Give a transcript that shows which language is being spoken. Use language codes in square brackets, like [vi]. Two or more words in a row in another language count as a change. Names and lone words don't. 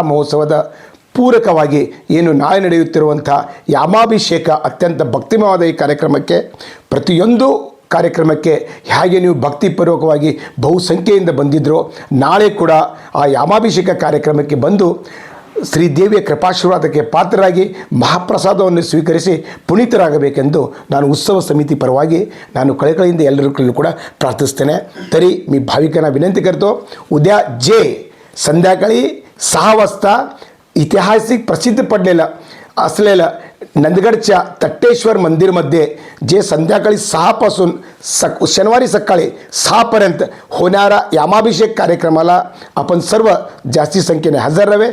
[kn] ಮಹೋತ್ಸವದ ಪೂರಕವಾಗಿ ಏನು ನಾಳೆ ನಡೆಯುತ್ತಿರುವಂಥ ಯಾಮಾಭಿಷೇಕ ಅತ್ಯಂತ ಭಕ್ತಿಮಯವಾದ ಈ ಕಾರ್ಯಕ್ರಮಕ್ಕೆ ಪ್ರತಿಯೊಂದು ಕಾರ್ಯಕ್ರಮಕ್ಕೆ ಹೇಗೆ ನೀವು ಭಕ್ತಿಪೂರ್ವಕವಾಗಿ ಬಹುಸಂಖ್ಯೆಯಿಂದ ಬಂದಿದ್ದರೋ, ನಾಳೆ ಕೂಡ ಆ ಯಾಮಾಭಿಷೇಕ ಕಾರ್ಯಕ್ರಮಕ್ಕೆ ಬಂದು ಶ್ರೀದೇವಿಯ ಕೃಪಾಶೀರ್ವಾದಕ್ಕೆ ಪಾತ್ರರಾಗಿ ಮಹಾಪ್ರಸಾದವನ್ನು ಸ್ವೀಕರಿಸಿ ಪುನೀತರಾಗಬೇಕೆಂದು ನಾನು ಉತ್ಸವ ಸಮಿತಿ ಪರವಾಗಿ ನಾನು ಕಳಕಳಿಯಿಂದ ಎಲ್ಲರಿಗೂ ಕೂಡ प्रार्थಿಸ್ತೇನೆ. [mr] तरी मी भाविकांना विनंती करतो, उद्या जे संध्याकाळी 6 वाजता ऐतिहासिक प्रसिद्ध पडलेलं असलेलं नंदगडच्या तट्टेश्वर मंदिरमध्ये जे संध्याकाळी 6 पासून शनिवारी सकाळी 6 पर्यंत होणारा यामाभिषेक कार्यक्रमाला आपण सर्व जास्ती संख्येने हजर राहावे.